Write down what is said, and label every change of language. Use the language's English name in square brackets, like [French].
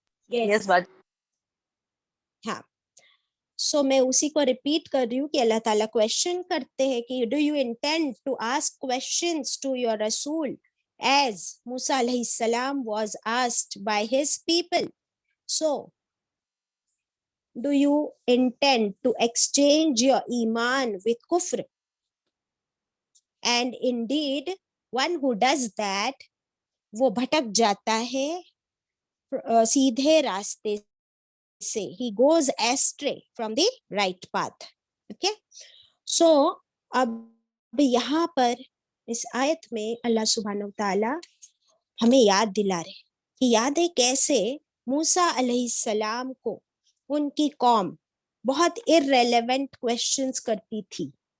[Hindi] Yes बाजी। हाँ, सो मैं उसी को रिपीट कर रही हूँ कि अल्लाह ताला क्वेश्चन करते हैं कि [English] Do you intend to ask questions to your Rasool as Musa alayhi salam was asked by his people. So, do you intend to exchange your iman with kufr? And indeed, one who does that, [Hindi] वो भटक जाता है सीधे रास्ते से, [English] he goes astray from the right path. Okay, so [Hindi] अब यहाँ पर इस आयत में अल्लाह सुब्हानहू व तआला हमें याद दिला रहे कि याद है कैसे मूसा अलैहिस्सलाम को उनकी कौम बहुत इररिलेवेंट क्वेश्चंस करती थी।